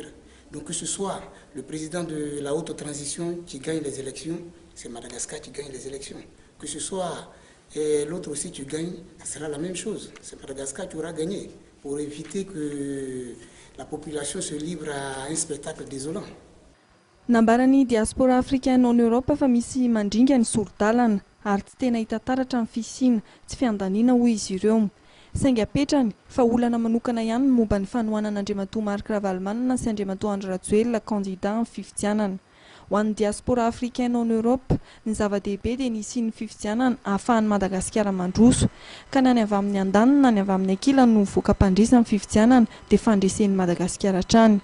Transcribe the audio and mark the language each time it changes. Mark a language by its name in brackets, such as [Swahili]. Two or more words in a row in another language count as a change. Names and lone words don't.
[French] Donc que ce soit le président de la haute transition qui gagne les élections, c'est Madagascar qui gagne les élections. Que ce soit l'autre aussi qui gagne, ce sera la même chose. C'est Madagascar qui aura gagné pour éviter que la population se livre à un spectacle désolant. [Malagasy] Nambarany [French] diaspora africaine en Europe [Malagasy] fa misy mandringa ny sordalana ary tsy tena hita taratra ny fisiana tsy fiandaniana hoy izy ireo. Saingy apetrany fa olana manokana ihany ny momba ny fanohanan'Andriamatoa Marc Ravalomanana sy Andriamatoa Andry Rajoelina candidat amin'ny fifidianana. Ho an'ny [French] diaspora africaine en Europe [Malagasy] ny zava-dehibe dia ny sy ny fifidianana ahafahan'ny Madagasikara mandroso ka na ny avy amin'ny andaniny na ny avy amin'ny ankilany no voaka-pandresy amin'ny fifidianana dia fandresen'ny Madagasikara hatrany.